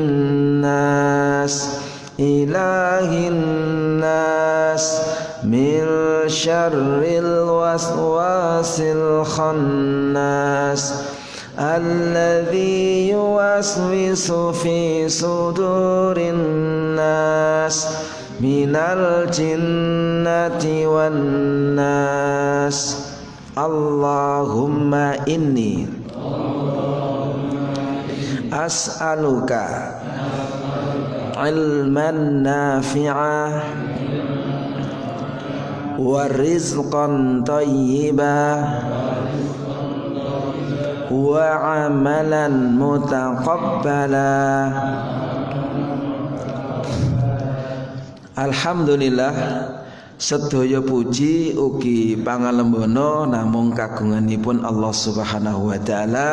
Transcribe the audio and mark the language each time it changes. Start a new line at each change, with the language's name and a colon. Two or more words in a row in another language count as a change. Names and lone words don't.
Arabic: الناس، إله الناس، من شر الوسواس الخناس، الذي يوسوس في صدور الناس، من الجنة والناس. اللهم إني أسألك علما نافعا ورزقا طيبا وعملا متقبلا.
Javanese: Alhamdulillah, sedaya puji ugi pangalembono namung kagunganipun Allah
Arabic: سبحانه وتعالى.